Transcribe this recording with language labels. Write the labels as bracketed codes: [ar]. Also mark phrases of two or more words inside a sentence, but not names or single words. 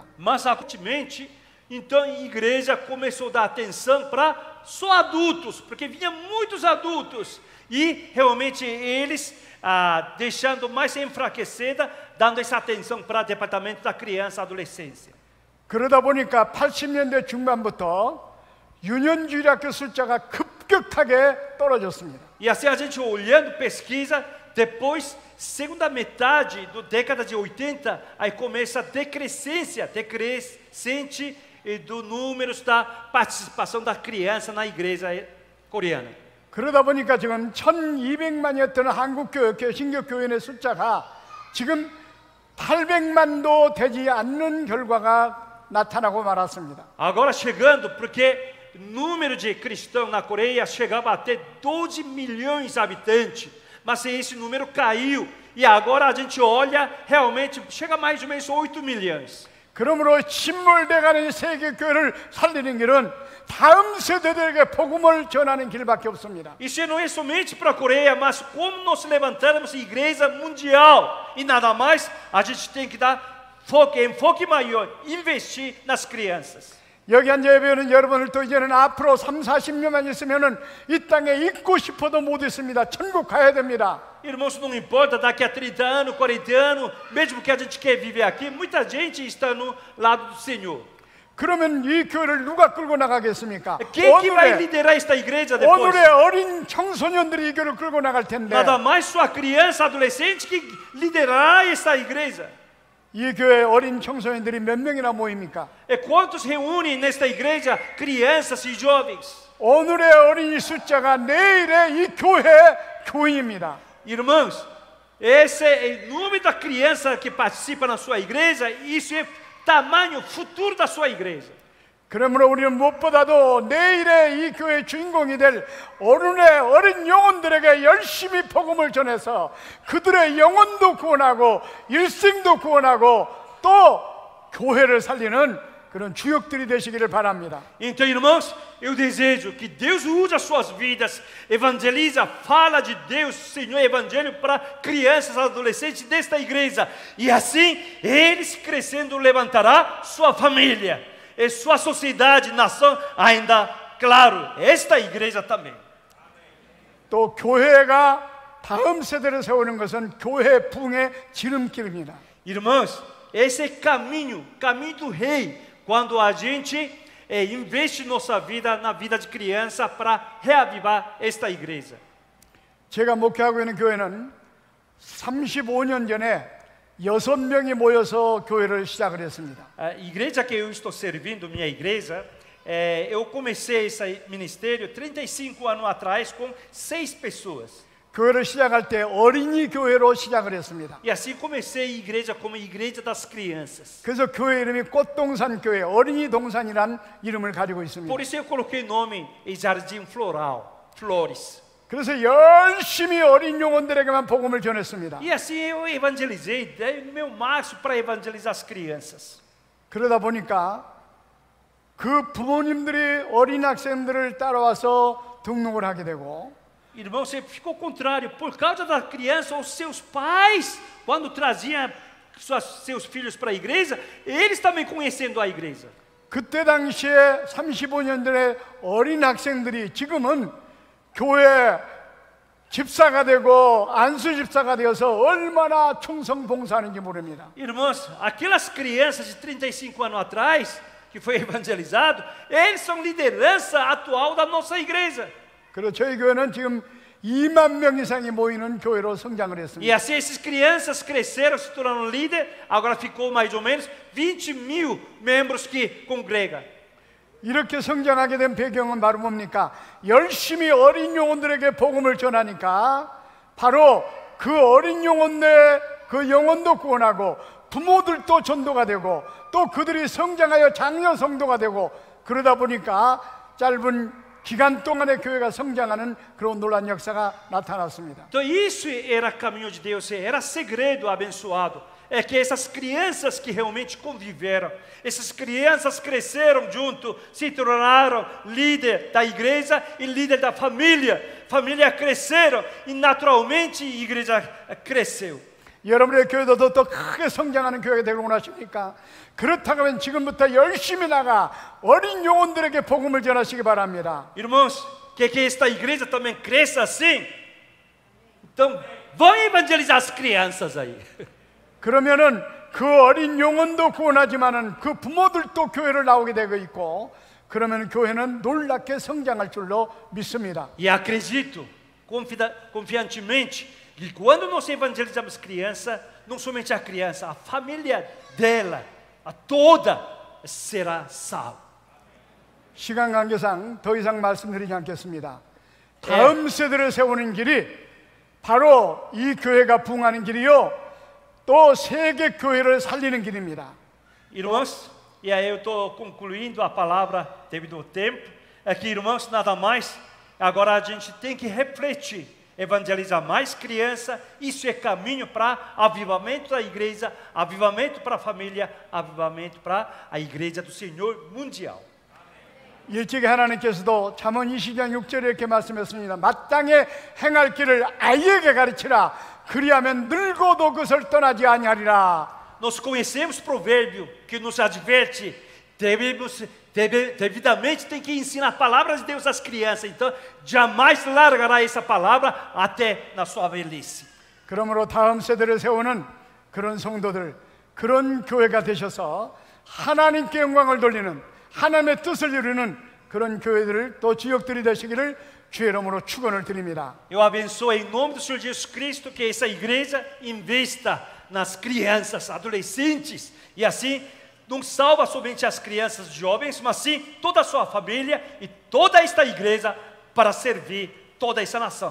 [pt] Mas, recentemente, então a igreja começou a dar atenção para só adultos, porque vinha muitos adultos e realmente eles deixando mais enfraquecida, dando essa atenção para o departamento da criança e adolescência. [ko] 그러다 보니까 80년대 중반부터 유년주일학교 숫자가 급격하게 떨어졌습니다. [pt] E assim a gente olhando pesquisa, depois, segunda metade da década de 80, aí começa a decrescente do números da participação da criança na igreja coreana. [ko] 그러다 보니까 지금 1200만이었던 한국교회 신교교인의 숫자가 지금 800만도 되지 않는 결과가 나타나고 말았습니다. [pt] Agora chegando, porque o número de cristãos na Coreia chegava até 12 milhões de habitantes, mas esse número caiu e agora a gente olha, realmente chega a mais ou menos 8 milhões. [ko] 그러므로 침몰돼가는 세계교회를 살리는 길은 다음 세대들에게 복음을 전하는 길밖에 없습니다. [pt] Isso não é somente para a Coreia, mas como nós levantamos a igreja mundial e nada mais, a gente tem que dar enfoque maior, investir nas crianças. [ko] 여기 앉아 예배하는 여러분을 또 이제는 앞으로 3, 40년만 있으면은 이 땅에 있고 싶어도 못 있습니다. 천국 가야 됩니다. [pt] Irmãos, não importa daqui a 30 anos, 40 anos, mesmo que a gente quer viver aqui, muita gente está no lado do Senhor. [ko] 그러면 이 교회를 누가 끌고 나가겠습니까? [pt] Quem que vai liderar esta igreja depois? [ko] 오늘의 어린 청소년들이 이 교회를 끌고 나갈 텐데 [pt] Nada mais sua criança, adolescente que liderará esta igreja. [ko] 이 교회 어린 청소년들이 몇 명이나 모입니까? [pt] E quantos reúnem nesta igreja crianças e jovens? [ko] 오늘의 어린이 숫자가 내일의 이 교회 교인입니다. [pt] Irmãos, esse é o número da criança que participa na sua igreja, isso é tamanho futuro da sua igreja. [ko] 그러므로 우리는 무엇보다도 내일의 이 교회의 주인공이 될 오늘의 어린 영혼들에게 열심히 복음을 전해서 그들의 영혼도 구원하고 일생도 구원하고 또 교회를 살리는 그런 주역들이 되시기를 바랍니다. [pt] Então, irmãos, eu desejo que Deus use as suas vidas, evangeliza, fala de Deus, Senhor, evangelho para crianças, adolescentes desta igreja. E assim, eles crescendo levantará sua família. E sua sociedade, nação, ainda, claro, esta igreja também. [ko] 또 교회가 다음 세대를 세우는 것은 교회 부흥의 지름길입니다. [pt] Irmãos, esse é caminho do rei, quando a gente investe nossa vida na vida de criança para reavivar esta igreja. [ko] 제가 목회하고 있는 교회는 35년 전에 6명이 모여서 교회를 시작을 했습니다. [pt] A igreja que eu estou servindo, minha igreja, eu comecei esse ministério 35 anos atrás com 6 pessoas. [ko] 교회를 시작할 때 어린이 교회로 시작을 했습니다. [pt] E assim comecei a igreja como igreja das crianças. [ko] 그래서 교회 이름이 꽃동산 교회, 어린이 동산이란 이름을 가지고 있습니다. [pt] Por isso eu coloquei nome em Jardim Floral, Flores. [ko] 그래서 열심히 어린 영혼들에게만 복음을 전했습니다. [pt] E assim eu evangelizei, dei o meu máximo para evangelizar as crianças. [ko] 그러다 보니까 그 부모님들이 어린 학생들을 따라와서 등록을 하게 되고 [pt] Irmão, você ficou contrário, por causa da criança, os seus pais, quando traziam seus filhos para a igreja, eles também conhecendo a igreja. [ko] 그때 당시에 35년 전에 어린 학생들이 지금은 교회 집사가 되고 안수 집사가 되어서 얼마나 충성 봉사하는지 모릅니다. [pt] Irmãos, aquelas crianças de 35 anos atrás, que foi evangelizado, eles são liderança atual da nossa igreja. [ko] 그리고 저희 교회는 지금 2만 명 이상이 모이는 교회로 성장을 [pt] E [ko] 했습니다. [pt] assim essas crianças cresceram, se tornaram líder, agora ficou mais ou menos 20.000 membros que congregam. [ko] 이렇게 성장하게 된 배경은 바로 뭡니까? 열심히 어린 영혼들에게 복음을 전하니까 바로 그 어린 영혼의 그 영혼도 구원하고 부모들도 전도가 되고 또 그들이 성장하여 장려 성도가 되고 그러다 보니까 짧은 기간 동안에 교회가 성장하는 그런 놀라운 역사가 나타났습니다. [pt] Então isso era caminho de Deus, era segredo abençoado. É que essas crianças que realmente conviveram, essas crianças cresceram junto, se tornaram líder da igreja e líder da família. Família cresceram e naturalmente a igreja cresceu. [ko] 여러분의 교회도 더 크게 성장하는 교회가 되고 원하십니까? 그렇다고 하면 지금부터 열심히 나가 어린 영혼들에게 복음을 전하시기 바랍니다. [pt] Irmãos, que esta igreja também cresça assim? Então, vão evangelizar as crianças aí. [ko] 그러면은 그 어린 영혼도 구원하지만은 그 부모들도 교회를 나오게 되고 있고 그러면 교회는 놀랍게 성장할 줄로 믿습니다. [pt] E acredito confiantemente que quando nós evangelizamos criança, não somente a criança, a família dela, a toda será salva. [ko] 시간 관계상 더 이상 말씀드리지 않겠습니다. 다음 세대를 세우는 길이 바로 이 교회가 부흥하는 길이요 또 세계 교회를 살리는 길입니다. [pt] Irmãos, e aí eu estou concluindo a palavra devido ao tempo, é que irmãos, nada mais, agora a gente tem que refletir, evangelizar mais criança, isso é caminho para avivamento da igreja, avivamento para a família, avivamento para a igreja do Senhor mundial. [ko] 일찍이 하나님께서도 잠언 20장 6절에 이렇게 말씀했습니다. 마땅히 행할 길을 아이에게 가르치라. 그리하면 늙어도 그것을 떠나지 아니하리라. [pt] Nós conhecemos o provérbio que nos adverte, devidamente tem que ensinar a palavra de Deus às crianças, então jamais largará essa palavra até na sua velhice. [ko] 그러므로 다음 세대를 세우는 그런 성도들, 그런 교회가 되셔서 하나님께 영광을 돌리는 하나님의 뜻을 이루는 그런 교회들을 또 지역들이 되시기를 주의 이름으로 축원을 드립니다. [pt] Eu abençoo em nome do Senhor Jesus Cristo que essa igreja investa nas crianças, adolescentes, e assim não salva somente as crianças jovens, mas sim toda a sua família e toda esta igreja para servir toda essa nação.